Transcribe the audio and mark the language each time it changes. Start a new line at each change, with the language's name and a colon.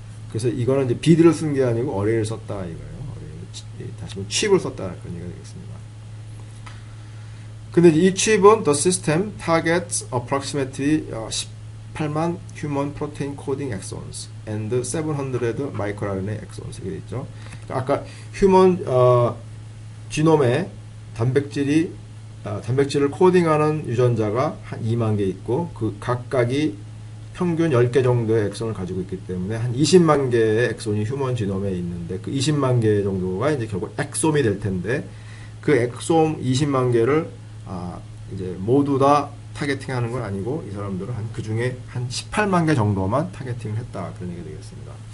Korean: 그래서 이거는 이제 비드를 쓴 게 아니고 어레이를 썼다 이거예요. 다시 한번 칩을 썼다 그런 얘기가 되겠습니다. 근데 이 칩은
English: the system targets approximately 18만 human protein coding exons and 700 microRNA exons
Korean: 이렇게 있죠. 아까 휴먼 지놈에 단백질을 코딩하는 유전자가 한 2만 개 있고 그 각각이 평균 10개 정도의 엑손을 가지고 있기 때문에 한 20만 개의 엑손이 휴먼 지놈에 있는데 그 20만 개 정도가 이제 결국 엑솜이 될 텐데 그 엑솜 20만 개를 이제 모두 다 타겟팅하는 건 아니고 이 사람들은 그 중에 한 18만 개 정도만 타겟팅을 했다 그런 얘기 되겠습니다.